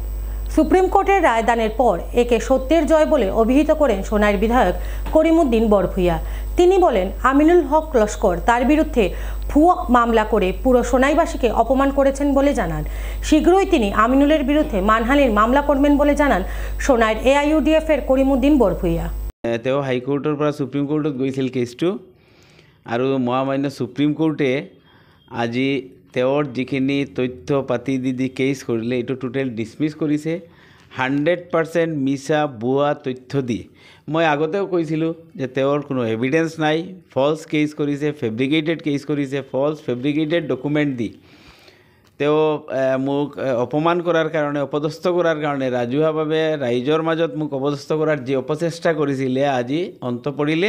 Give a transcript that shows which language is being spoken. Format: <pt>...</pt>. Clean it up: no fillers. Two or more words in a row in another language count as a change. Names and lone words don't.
<bn>সুপ্রিম কোর্টের রায়দানের পর একে সত্যের জয় বলে অভিহিত করেন সোনাইর বিধায়ক করিমউদ্দিন বরভূঁইয়া। তিনি বলেন, আমিনুল হক লস্কর তার বিরুদ্ধে ভুয়ো মামলা করে পুরো সোনাইবাসীকে অপমান করেছেন বলে জানান। শীঘ্রই তিনি আমিনুলের বিরুদ্ধে মানহানির মামলা করবেন বলে জানান সোনাইর AIUDF এর করিমউদ্দিন বরভূঁইয়া।</bn> <as>তেওঁ হাইকোর্টৰ পৰা সুপ্ৰিম কোৰ্টত গৈছিল কেছটো, আৰু মহামান্য সুপ্ৰিম কোৰ্টে আজি তেওঁৰ যিখিনি তথ্য পাতি দি কেছ কৰিলে এইটো</as> <en>total dismiss</en> <as>কৰিছে। 100% মিছা ভুৱা তথ্য দি মই আগতেও কৈছিলোঁ যে তেওঁৰ কোনো এভিডেন্স নাই,</as> <en>false case</en> <as>কৰিছে,</as> <en>fabricated case</en> <as>কৰিছে,</as> <en>false fabricated document</en> <as>দি তেওঁ মোক অপমান কৰাৰ কাৰণে, অপদস্থ কৰাৰ কাৰণে, ৰাজহুৱাভাৱে ৰাইজৰ মাজত মোক অপদস্থ কৰাৰ যি অপচেষ্টা কৰিছিলে আজি অন্ত পৰিলে।</as>